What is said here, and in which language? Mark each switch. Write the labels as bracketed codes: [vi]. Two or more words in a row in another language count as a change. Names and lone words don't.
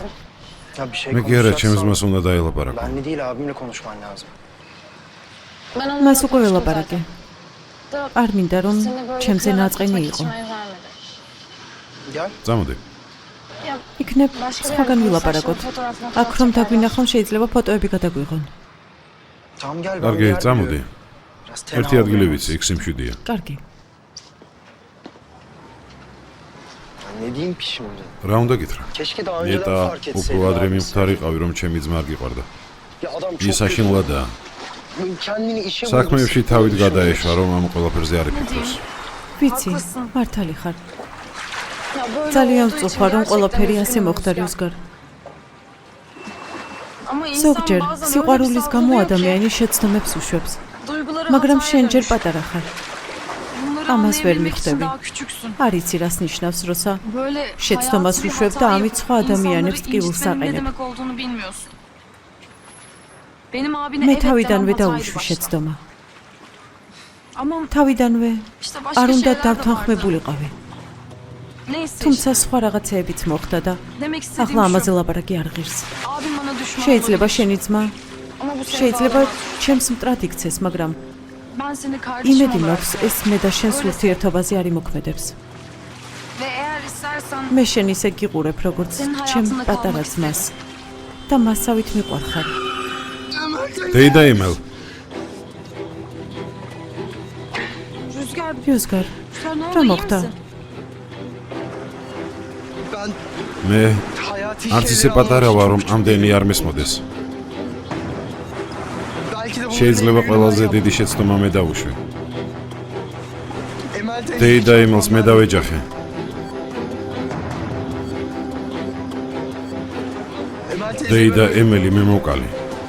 [tr] Ya bir şey [ka] მე კი არა, ჩემს [tr] konuşacaksan [ka] მას უნდა დაელაპარაკო. [tr] benle değil abimle konuşman lazım. [ka] მას უკვე ველაპარაკე. არ მინდა რომ ჩემზე ნაწყენი იყო. [tr] Gel. [ka] წამოდი. იქნებ სხვაგან ვილაპარაკოთ. აქ რომ დაგვინახონ შეიძლება ფოტოები გადაგვიღონ. [tr] Tamam gel. ben bir [ka] კარგი, [tr] yer [ka] წამოდი. [tr] biliyorum. Biraz tenha [ka] ერთი ადგილი [tr] oluyor. [ka] ვიცი, იქ სიმშვიდეა. კარგი. [tr] Ya Ne diyeyim ki şimdi? [ka] რა უნდა გითხრა? [tr] Keşke daha önceden [ka] ნეტა [tr] fark [ka] უფრო [tr] etseydin [ka] ადრე [tr] abisi. [ka] მიმხდარიყავი, რომ ჩემი ძმა არ გიყვარდა. [tr] Ya adam çok [ka] ის [tr] kötü. [ka] საშინლადაა. [tr] Kendini işe [ka] საქმეებში [tr] vurdu. [ka] თავით გადაეშვა, რომ ამ ყველაფერზე არ იფიქროს. ვიცი, მართალი ხარ. ძალიან ვწუხარ რომ ყველაფერი ასე მოხდა რუსგარ. [tr] Ama insan [ka] ზოგჯერ [tr] bazen öyle bir [ka] სიყვარულის გამო [tr] saldırıyor ki, [ka] ადამიანი შეცდომებს უშვებს, [tr] duyguları [ka] მაგრამ [tr] hataya [ka] შენ ჯერ [tr] dönüşür. [ka] პატარა ხარ. [tr] Bunları [ka] ამას ვერ [tr] anlayabilmek için [ka] მიხვდები. [tr] daha küçüksün. [ka] არ იცი რას ნიშნავს, როცა [tr] Böyle [ka] შეცდომას [tr] hayatı bir [ka] უშვებ და [tr] hatayı [ka] ამით სხვა ადამიანებს [tr] insanları [ka] ტკივილს [tr] incitmenin ne [ka] აყენებ. [tr] demek olduğunu bilmiyorsun. Benim abine [ka] მე [tr] evet [ka] თავიდანვე [tr] demem hataydı [ka] დაუშვი [tr] başta. [ka] შეცდომა. [tr] Ama [ka] თავიდანვე [tr] işte [ka] არ [tr] başka [ka] უნდა [tr] şeyler de vardı. [ka] დავთანხმებულიყავი. [tr] Neyse [ka] თუმცა [tr] işte. [ka] სხვა რაღაცეებიც მოხდა და [tr] Demek istediğim [ka] ახლა ამაზე [tr] şu. [ka] ლაპარაკი არ ღირს. [tr] Abim bana düşman [ka] შეიძლება [tr] olabilir. [ka] შენი ძმა, [tr] Ama bu [ka] შეიძლება [tr] sevdalar- [ka] ჩემს მტრად იქცეს, მაგრამ [tr] Ben seni kardeşim [ka] იმედი [tr] olarak [ka] მაქვს ეს მე და შენს [tr] Öyle [ka] ურთიერთობაზე არ იმოქმედებს. [tr] ve eğer istersen [ka] მე შენ ისე გიყურებ, როგორც [tr] Sen [ka] ჩემ [tr] hayatında [ka] პატარა [tr] kalmak [ka] ძმას და მასავით მიყვარხარ. დეიდა იმელ. [tr] Rüzgar [ka] რუსგარ, [tr] sen ne [ka] რა [tr] oldu iyi [ka] მოხდა? [tr] misin? Ben [ka] მე [tr] hayati [ka] არც ისე [tr] şeyleri [ka] პატარა [tr] anlamak [ka] ვარ, რომ [tr] için çok [ka] ამდენი არ მესმოდეს. [tr] Belki de bunu [ka] შეიძლება [tr] benim [ka] ყველაზე [tr] yüzümden [ka] დიდი შეცდომა მე დავუშვი. [tr] yaptım. Emel teyze [ka] დეიდა [tr] hiç [ka] იმელს მე [tr] yapmam. [ka] დავეჯახე. [tr] Emel teyze [ka] დეიდა [tr] böyle- [ka] ემელი მე მოვკალი.